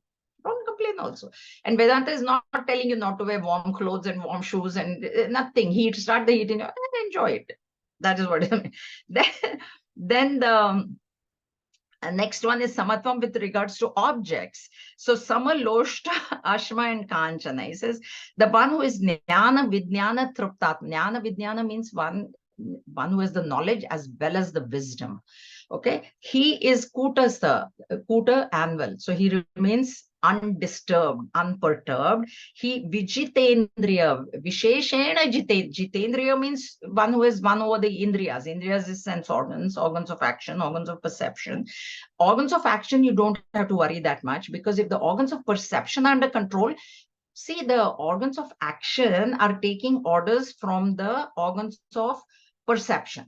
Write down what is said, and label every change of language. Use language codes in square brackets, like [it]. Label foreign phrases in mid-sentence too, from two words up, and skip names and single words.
[en] Don't complain also. And Vedanta is not telling you not to wear warm clothes and warm shoes and nothing. Start the heat and enjoy it. That is what I mean. Then the next one is samatvam with regards to objects. [sa] So sama, loshta, ashma, [en] and kanchana. He says the one who is [sa] jnana, vijnana, truptat. Jnana, vijnana [en] means one who has the knowledge as well as the wisdom. Okay, he is kuta anvil. So he remains undisturbed, unperturbed. He [sa] vijitendriya, visheshena jitendriya [en] means one who is one over the indriyas. Indriyas is sense organs, organs of action, organs of perception. Organs of action, you don't have to worry that much, because if the organs of perception are under control, see, the organs of action are taking orders from the organs of perception.